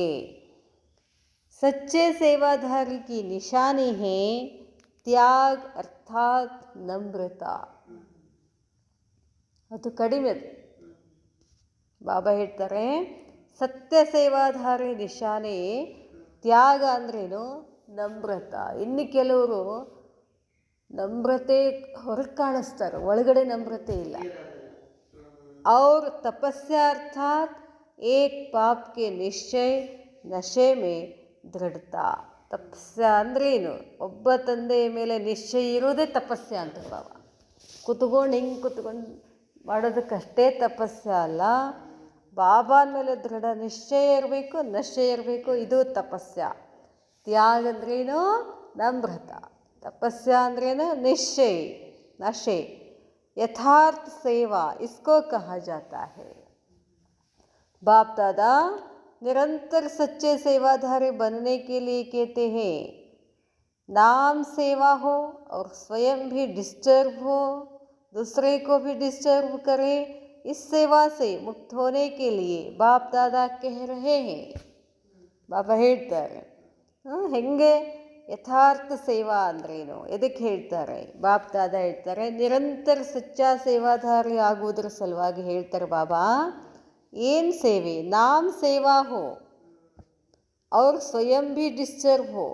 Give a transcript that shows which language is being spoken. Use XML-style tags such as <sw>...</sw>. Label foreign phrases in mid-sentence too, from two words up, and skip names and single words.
<hi>सच्चे सेवाधारी की निशानी है त्याग अर्थात नम्रता.</hi> <kn>ಅದು ಕಡಿಮೆ. ಬಾಬಾ ಹೇಳ್ತಾರೆ, ಸತ್ಯ ಸೇವಾಧಾರಿ ನಿಶಾನೆ, ತ್ಯಾಗ ಅಂದ್ರೇನು, ನಮ್ರತಾ. ಇನ್ನು ಕೆಲವರು ನಮ್ರತೆ ಹೊರಗೆ ಕಾಣಿಸ್ತಾರೆ, ಒಳಗಡೆ ನಮ್ರತೆ ಇಲ್ಲ.</kn> <hi>और तपस्या अर्थात एक पाप के निश्चय नशे में दृढ़ता.</hi> <kn>ತಪಸ್ಯ ಅಂದ್ರೇನು? ಒಬ್ಬ ತಂದೆಯ ಮೇಲೆ ನಿಶ್ಚಯ ಇರೋದೇ ತಪಸ್ಯ ಅಂತ ಬಾಬಾ. ಕುತ್ಕೊಂಡು ಹಿಂಗೆ ಕುತ್ಕೊಂಡು ಮಾಡೋದಕ್ಕಷ್ಟೇ ತಪಸ್ಯ ಅಲ್ಲ, ಬಾಬಾನ ಮೇಲೆ ದೃಢ ನಿಶ್ಚಯ ಇರಬೇಕು, ನಶೆ ಇರಬೇಕು, ಇದು ತಪಸ್ಯ. ತ್ಯಾಗ ಅಂದ್ರೇನು? ನಮ್ರತ. ತಪಸ್ಯ ಅಂದ್ರೇನು? ನಿಶ್ಚಯ, नशे.</kn> <hi>यथार्थ सेवा इसको कहा जाता है. बाप दादा निरंतर सच्चे सेवाधारी बनने के लिए कहते हैं, नाम सेवा हो और स्वयं भी डिस्टर्ब हो, दूसरे को भी डिस्टर्ब करे. इस सेवा से मुक्त होने के लिए बाप दादा कह रहे हैं.</hi> <kn>ಬಾಬಾ ಹೇಳ್ತಾರೆ ಹೆಂಗೆ ಯಥಾರ್ಥ ಸೇವಾ ಅಂದ್ರೇನು, ಎದಕ್ಕೆ ಹೇಳ್ತಾರೆ? ಬಾಪ್ ದಾದಾ ಹೇಳ್ತಾರೆ, ನಿರಂತರ</kn> <hi>सच्चा सेवाधारी</hi> <kn>ಆಗುವುದರ ಸಲುವಾಗಿ ಹೇಳ್ತಾರೆ ಬಾಬಾ. ಏನು ಸೇವೆ?</kn> <hi>नाम सेवा हो और स्वयं भी डिस्टर्ब हो.</hi>